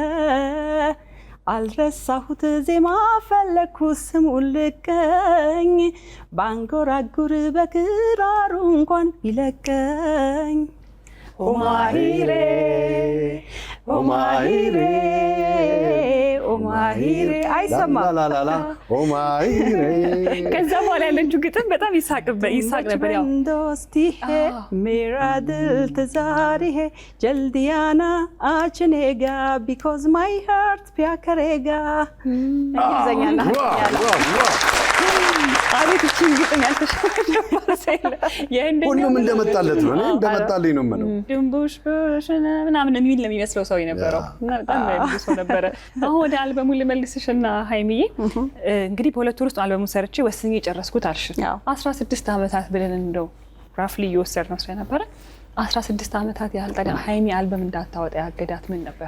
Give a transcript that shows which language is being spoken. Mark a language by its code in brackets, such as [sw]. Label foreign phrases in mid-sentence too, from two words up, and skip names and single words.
[am] አልረሳሁት ዜማ ፈለኩ ስሙን ልቀኝ ባንጎራጉር በክራሩ እንኳን ቢለቀኝ ኦማሂሬ ኦማሂሬ ኦማሂሬ አይሰማም ላላላላ ኦማሂሬ ከዛ በኋላ ያለችው ግጥም በጣም ይሳቅ ነበር። ያው [hi] दोस्ती है मेरा दिल तजारी है जल्दी आना आचनेगा [en] because my heart [hi] प्यार करेगा እንግሊዘኛና [am] አቤት እቺን ግጥም ሁሉም እንደመጣለት ነው። እኔ እንደመጣልኝ ነው የምለው። ድንቡሽ ምናምን የሚል ነው የሚመስለው ሰው የነበረው እና በጣም ብዙ ሰው ነበረ። አሁን ወደ አልበሙ ልመልስሽና ሀይሚዬ እንግዲህ በሁለት ወር ውስጥ አልበሙን ሰርቼ ወስኜ ጨረስኩት አልሽ። 16 ዓመታት ብለን እንደው ራፍሊ እየወሰድነው ስለነበረ 16 ዓመታት ያህል ታዲያ ሀይሚ አልበም እንዳታወጣ ያገዳት ምን ነበር?